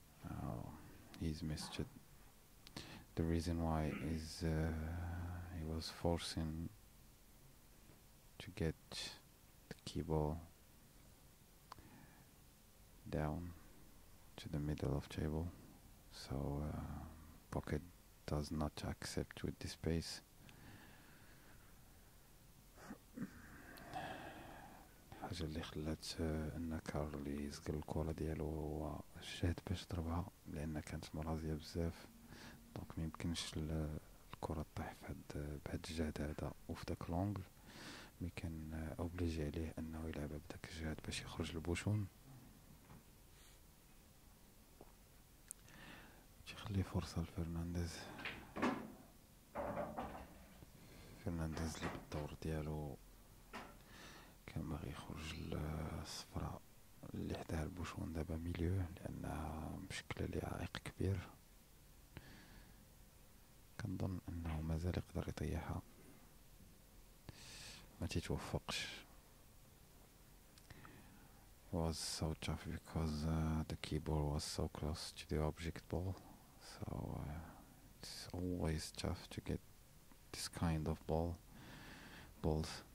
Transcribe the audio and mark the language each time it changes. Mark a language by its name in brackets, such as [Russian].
[English] Oh, he's missed it. The reason why is he was forcing to get the key ball down to the middle of table, so pocket does not accept with this pace. [Arabic] الحاجة اللي خلات ان كارل يزقل الكرة ديالو هو الجهد باش ضربها، لان كانت مرازية بزاف، دونك ميمكنش الكرة طيح بهاد الجهد هذا وفي داك لونغل، مي كان اوبليجي عليه انه يلعبها بداك الجهد باش يخرج البوشون. تيخلي فرصة لفرنانديز. فرنانديز اللي بالدور ديالو كان باغي يخرج للصفراء اللي حداها البوشون دابا ميليو، لانها مشكلة ليه عائق كبير. كنظن انه مازال يقدر يطيحها، ما تيتوفقش. [English] It was so tough because the keyboard was so close to the object ball, so it's always tough to get this kind of balls.